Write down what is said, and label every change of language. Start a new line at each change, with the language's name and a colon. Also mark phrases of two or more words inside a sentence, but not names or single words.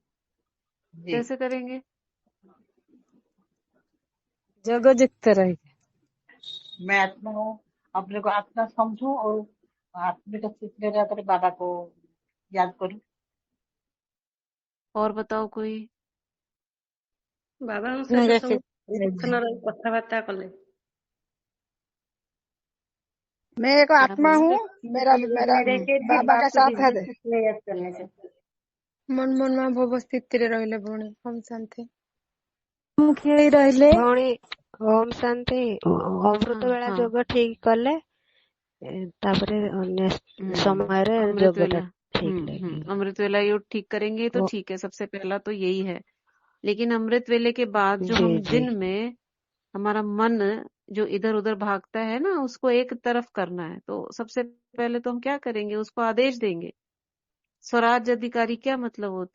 Hindi: जी कैसे करेंगे? जोगयुक्त रही मैं आत्मा हूँ, अपने को आत्मा समझूं और आत्मिक स्थिति में रहकर बाबा को याद करूं। और बताओ कोई?
Odia: ବାବାଙ୍କ ସହିତ
Hindi: जैसे
Odia: ସବୁଦିନ ରହି କଥାବାର୍ତ୍ତା କଲେ
Hindi: मैं एक क्या आत्मा बोला? हूँ, मेरा मेरा मेरे के बाबा का साथ है। याद करने से मन मनमा भव स्थितिରେ
Odia: ରହିଲେ ଭଉଣୀ ଓମ୍ ଶାନ୍ତି। ମୁଖୀ ହେଇ ରହିଲେ ଭଉଣୀ ଓମ୍ ଶାନ୍ତି ଅମୃତ
Hindi: हाँ
Odia: ବେଳା
Hindi: हाँ,
Odia: ଯୋଗ ଠିକ କଲେ ତାପରେ ଅନ୍ୟ ସମୟରେ
Hindi: अमृत
Odia: ଯୋଗଟା
Hindi: वेला,
Odia: ଠିକ ଲାଗିବ।
Hindi: अमृत वेला योग ठीक करेंगे तो वो ठीक है, सबसे पहला तो यही है। लेकिन अमृत वेले के बाद जो जी हम जी दिन में हमारा मन जो इधर उधर भागता है ना, उसको एक तरफ करना है। तो सबसे पहले तो हम क्या करेंगे, उसको आदेश देंगे। स्वराज अधिकारी क्या मतलब होता है?